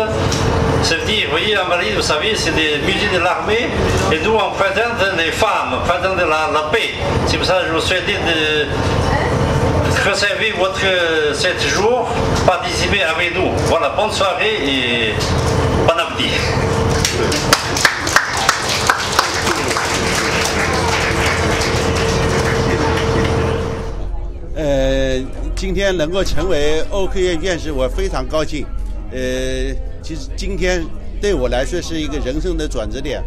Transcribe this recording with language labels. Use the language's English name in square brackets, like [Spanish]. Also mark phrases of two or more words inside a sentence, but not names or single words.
[French] Ça veut dire, vous voyez, Invalide, vous savez, c'est des musées de l'armée, et nous on présente les femmes, on présente la paix. C'est pour ça que je vous souhaite de conserver votre 7 jours, participer avec nous. Voilà, bonne soirée et bon appétit. [Chinese] 今天能够成为欧科院院士，我非常高兴。其实今天对我来说是一个人生的转折点。